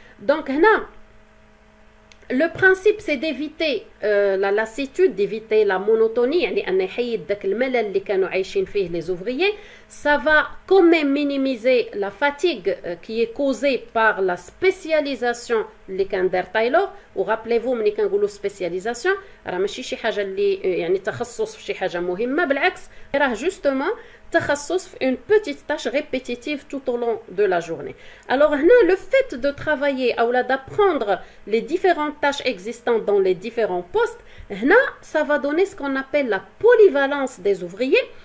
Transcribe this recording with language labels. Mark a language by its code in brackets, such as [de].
[fr] Donc, là, le principe, c'est d'éviter la lassitude, d'éviter la monotonie, les ouvriers. Ça va quand même minimiser la fatigue qui est causée par la spécialisation [ar] اللي كان دار تايلور. وراppelez-vous ملي كنقولوا spécialisation راه ماشي شي حاجه اللي يعني تخصص في شي حاجه مهمه، بالعكس راه justement تخصص في [fr] une petite tâche répétitive tout au long de la journée. Alors le fait de travailler ou d'apprendre les différentes tâches existantes dans les différents postes, ça va donner ce qu'on appelle la polyvalence des ouvriers.